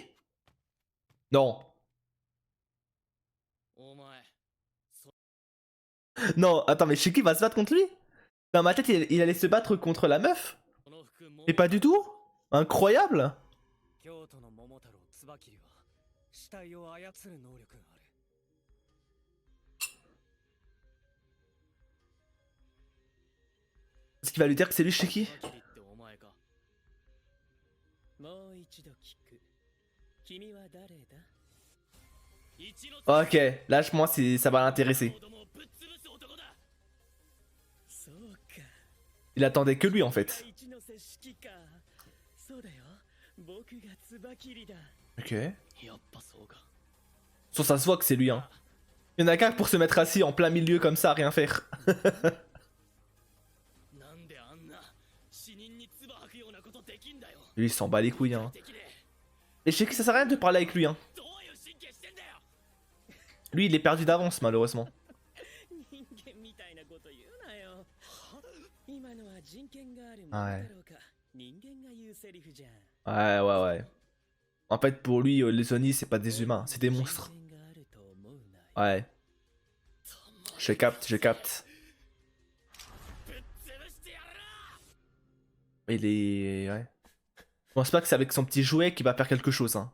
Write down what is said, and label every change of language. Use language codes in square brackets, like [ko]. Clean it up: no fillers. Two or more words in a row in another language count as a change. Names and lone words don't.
[fr] Non. Non, attends, mais Shiki va se battre contre lui? Dans ma tête, il allait se battre contre la meuf? Et pas du tout? Incroyable! [ja] 死体を操る能力がある。 [fr] Est-ce qu'il va lui dire que c'est lui Shiki? [ja] バキリってお前か。もう一度聞く。君は誰だ？ [fr] Ok, là je pense que ça va l'intéresser. [ja] そうか。 [fr] Il attendait que lui en fait. [ja] 一ノ瀬式か。そうだよ。僕がツバキリだ。 [fr] Ok. [ja] やっぱそうか。 [fr] Sur ça se voit que c'est lui, hein. Il y en a qu'un pour se mettre assis en plein milieu comme ça à rien faire. [ja] なんであんな死人に唾吐くようなことできんだよ。 [fr] Lui il s'en bat les couilles, hein. Et Shiki, ça sert à rien de parler avec lui, hein. [ja] どういう神経してんだよ。 [fr] Lui il est perdu d'avance malheureusement. [ja] 人間みたいなこと言うなよ。今のは人権があるものだろうか。人間が言うセリフじゃん。 [fr] Ouais, ouais, ouais. En fait, pour lui, les Oni, c'est pas des humains, c'est des monstres. Ouais. Je capte, je capte. Il est... Ouais. Je pense pas que c'est avec son petit jouet qu'il va faire quelque chose, hein.